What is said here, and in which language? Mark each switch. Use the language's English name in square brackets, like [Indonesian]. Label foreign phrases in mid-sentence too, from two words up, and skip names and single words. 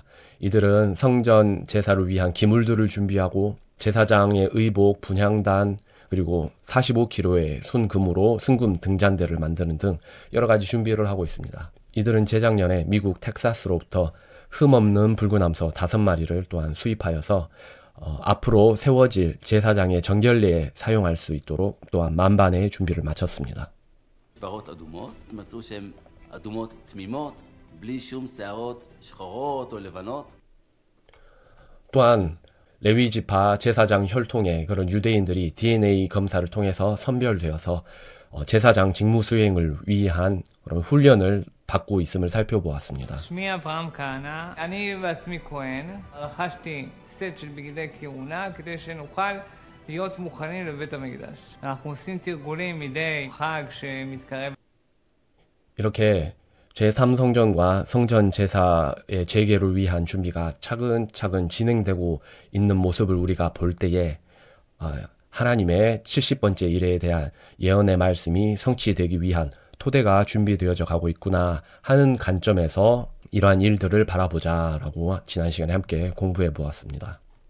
[Korean] 이들은 성전 제사를 위한 기물들을 준비하고 제사장의 의복, 분향단, 그리고 45kg의 순금으로 순금 등잔대를 만드는 등 여러 가지 준비를 하고 있습니다. 이들은 재작년에 미국 텍사스로부터 흠없는 붉은 암소 5마리를 또한 수입하여서 앞으로 세워질 제사장의 정결례에 사용할 수 있도록 또한 만반의 준비를 마쳤습니다. [Hebrew] פרות אדומות, מצאו שהן אדומות תמימות, בלי שום שערות שחורות או לבנות. [Korean] 또한 레위 지파 제사장 혈통의 그런 유대인들이 DNA 검사를 통해서 선별되어서 제사장 직무 수행을 위한 그런 훈련을 받고 있음을 살펴보았습니다. [Hebrew] שמי אברהם כהנא, אני בעצמי כהן, רכשתי סט של בגדי כהונה כדי שנוכל להיות מוכנים לבית המקדש. אנחנו עושים תרגולים מדי חג שמתקרב. [Korean] 이렇게 제3성전과 성전 제사의 재개를 위한 준비가 차근차근 진행되고 있는 모습을 우리가 볼 때에 하나님의 70번째 일에 대한 예언의 말씀이 성취되기 위한 토대가 준비되어져 가고 있구나 하는 관점에서 이러한 일들을 바라보자라고 지난 시간에 함께 공부해 보았습니다.